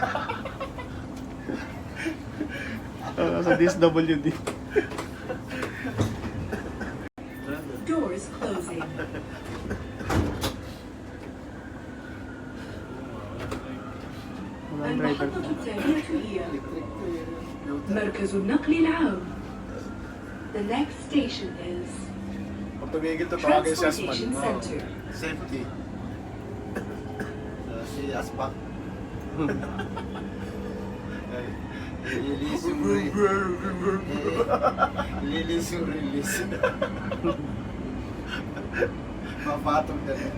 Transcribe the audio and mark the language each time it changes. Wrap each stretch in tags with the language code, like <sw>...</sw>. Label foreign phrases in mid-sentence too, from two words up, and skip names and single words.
<tl>Sa DSWD.</tl> <en>doors closing.</en> <tl>Walang driver.</tl> <ar>المحطة التالية هي</ar> <tl>Electric to yun.</tl> <ar>مركز النقل العام.</ar> <en>The next station is</en> <tl>Pag tumigil to, tawagin si Asman.</tl> <en>Transportation Center.</en> <tl>Safety. Si Aspak. Release yung release yung release. Mapatong na rin.</tl>